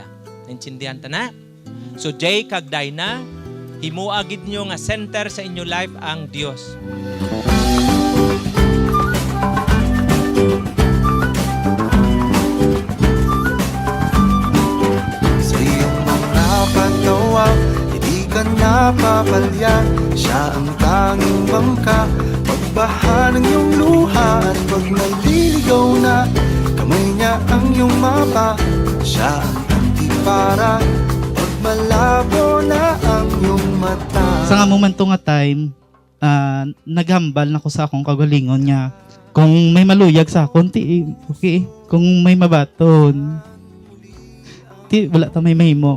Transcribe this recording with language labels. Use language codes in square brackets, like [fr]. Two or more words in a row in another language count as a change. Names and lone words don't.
[hil] Naintindihan ta na? So Jay kag Dina, himuha gid nyo nga center sa inyo life ang Dios. [tl] Sa iyong mga paggawa, hindi ka napapalya. Siya ang tanging bangka, pagbaha ng iyong luha. At pag naliligaw na, kamay niya ang iyong mapa. Siya ang antipara, pag malabo na ang iyong mata. [hil] Sa nga momento nga time, naghambal na ko sa akong kagalingon niya. Kung may maluyag sa akon, okay. Kung may mabaton, wala ta may mahimo.